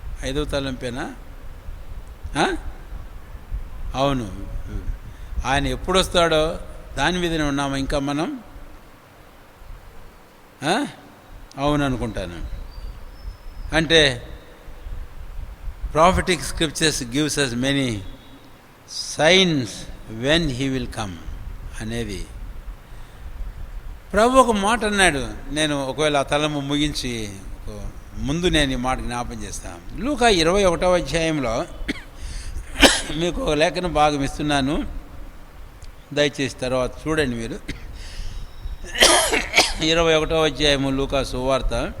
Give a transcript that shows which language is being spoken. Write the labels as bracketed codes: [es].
[te] 5వ తలంపేనా? అవును. ఆయన ఎప్పుడు వస్తాడో దాని మీదనే ఉన్నాము ఇంకా మనం. అవును అనుకుంటాను. అంటే [en] prophetic scriptures gives us many signs when he will come [te] అనేది ప్రభు ఒక మాట అన్నాడు. నేను ఒకవేళ ఆ తలము ముగించి ముందు నేను ఈ మాట జ్ఞాపం చేస్తాను. లూకా 21వ అధ్యాయంలో మీకు ఒక లేఖన భాగం ఇస్తున్నాను, దయచేసి తర్వాత చూడండి మీరు. 21వ అధ్యాయము లూకా సువార్త